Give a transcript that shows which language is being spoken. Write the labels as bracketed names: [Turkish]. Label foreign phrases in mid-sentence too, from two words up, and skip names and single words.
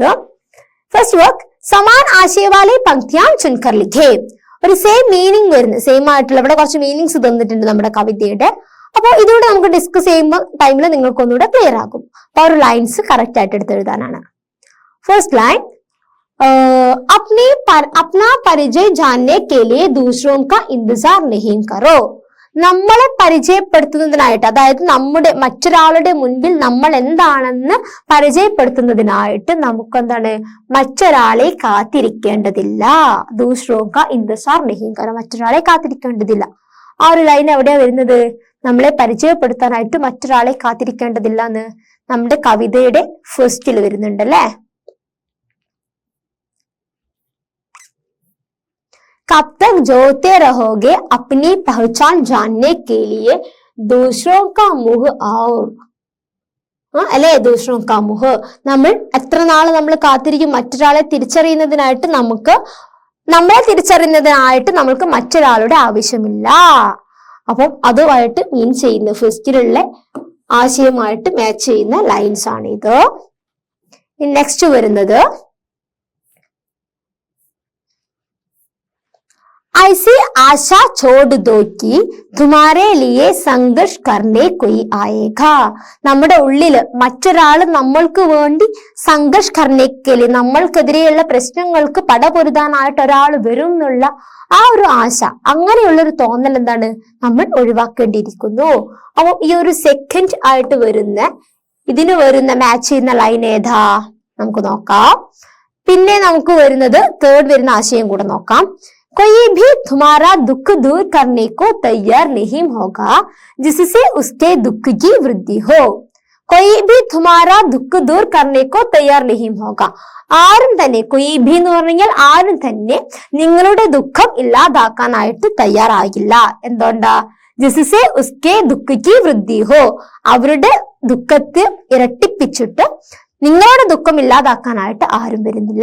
[English] first work, [Hindi] समान आशयवाले पंक्तियाँ चुनकर लिखे. [Malayalam] ഒരു [English] same meaning [Malayalam] വരുന്നത്, സെയിം ആയിട്ടുള്ള ഇവിടെ കുറച്ച് മീനിങ്സ് തന്നിട്ടുണ്ട് നമ്മുടെ കവിതയുടെ. അപ്പൊ ഇതിലൂടെ നമുക്ക് ഡിസ്കസ് ചെയ്യുമ്പോൾ ടൈമിൽ നിങ്ങൾക്ക് ഒന്നുകൂടെ ക്ലിയർ ആകും. അപ്പൊ ഒരു [English] lines correct [Malayalam] ആയിട്ട് എടുത്ത് എഴുതാനാണ്. [English] first line, [Hindi] अपना परिचय जानने के लिए दूसरों का इंतजार नहीं करो. [Malayalam] നമ്മളെ പരിചയപ്പെടുത്തുന്നതിനായിട്ട്, അതായത് മറ്റൊരാളുടെ മുൻപിൽ നമ്മൾ എന്താണെന്ന് പരിചയപ്പെടുത്തുന്നതിനായിട്ട് നമുക്ക് മറ്റൊരാളെ കാത്തിരിക്കേണ്ടതില്ല. [Hindi] दूसरोंका इंतज़ार नहीं करो, [Malayalam] മറ്റൊരാളെ കാത്തിരിക്കേണ്ടതില്ല. ആ ഒരു ലൈൻ എവിടെയാ വരുന്നത്? നമ്മളെ പരിചയപ്പെടുത്താനായിട്ട് മറ്റൊരാളെ കാത്തിരിക്കേണ്ടതില്ല എന്ന് നമ്മുടെ കവിതയുടെ ഫസ്റ്റിൽ വരുന്നുണ്ടല്ലേ. [Hindi] कब तक जोते रहोगे अपनी पहचान जानने के लिए दूसरों का मुंह और അല്ലെ दूसरों का मुँह. [Malayalam] നമ്മൾ എത്ര നാള് നമ്മൾ കാത്തിരിക്കും മറ്റൊരാളെ തിരിച്ചറിയുന്നതിനായിട്ട്? നമ്മളെ തിരിച്ചറിയുന്നതിനായിട്ട് നമ്മൾക്ക് മറ്റൊരാളുടെ ആവശ്യമില്ല. അപ്പം അതുമായിട്ട് മീൻ ചെയ്യുന്ന ഫസ്റ്റിലുള്ള ആശയമായിട്ട് മാച്ച് ചെയ്യുന്ന ലൈൻസ് ആണ് ഇത്. നെക്സ്റ്റ് വരുന്നത്, [Hindi] ऐसी आशा छोड़ दो कि तुम्हारे लिए संघर्ष करने कोई आएगा. [Malayalam] നമ്മുടെ ഉള്ളില് മറ്റൊരാൾ നമ്മൾക്ക് വേണ്ടി [Hindi] संघर्ष करनेकल, [Malayalam] നമ്മൾക്കെതിരെയുള്ള പ്രശ്നങ്ങൾക്ക് പടപൊരുതാനായിട്ട് ഒരാൾ വരും എന്നുള്ള ആ ഒരു ആശ, അങ്ങനെയുള്ള ഒരു തോന്നൽ നമ്മൾ ഒഴിവാക്കേണ്ടിയിരിക്കുന്നു. അപ്പൊ ഈ ഒരു സെക്കൻഡ് ആയിട്ട് ഇതിന് വരുന്ന മാച്ച് ചെയ്യുന്ന ലൈൻ ഏതാ നമുക്ക് നോക്കാം. പിന്നെ നമുക്ക് വരുന്നത് തേർഡ് വരുന്ന ആശയം കൂടെ നോക്കാം. [Hindi] कोई भी तुम्हारा दुख दूर करने को तैयार नहीं होगा जिससे उसके दुख की वृद्धि हो. कोई भी तुम्हारा दुख दूर करने को तैयार नहीं होगा. [Malayalam] ആരും തന്നെ, [Hindi] कोई भी [Malayalam] എന്ന് പറഞ്ഞാൽ ആരും തന്നെ നിങ്ങളുടെ ദുഃഖം ഇല്ലാതാക്കാനായിട്ട് തയ്യാറാകില്ല. എന്തുകൊണ്ടാ? [Hindi] जिससे उसके दुख की वृद्धि हो, [Malayalam] അവരുടെ ദുഃഖത്തെ ഇരട്ടിപ്പിച്ചിട്ട് നിങ്ങളുടെ ദുഃഖം ഇല്ലാതാക്കാനായിട്ട് ആരും വരുന്നില്ല.